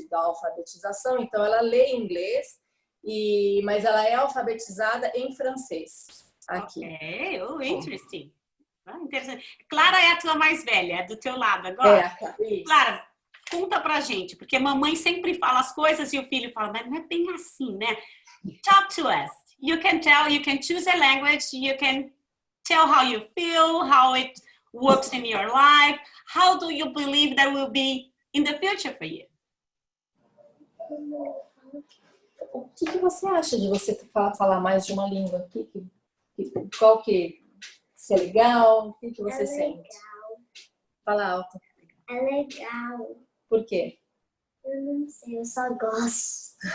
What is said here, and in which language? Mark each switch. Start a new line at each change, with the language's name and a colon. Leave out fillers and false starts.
Portuguese: Da alfabetização, então ela lê inglês, mas ela é alfabetizada em francês aqui.
English: Interesting.
Portuguese: Interessante. Clara é a tua mais velha, é do teu lado agora? Clara, conta pra gente, porque mamãe sempre fala as coisas e o filho fala, mas não é bem assim, né?
English: Talk to us. You can choose a language, you can tell how you feel, how it works in your life. How do you believe that will be in the future for you?
Portuguese: O que você acha de você falar mais de uma língua? Qual que... Se é legal? O que você sente? Legal. Fala alto. É legal. Por quê? Eu não sei, eu só gosto.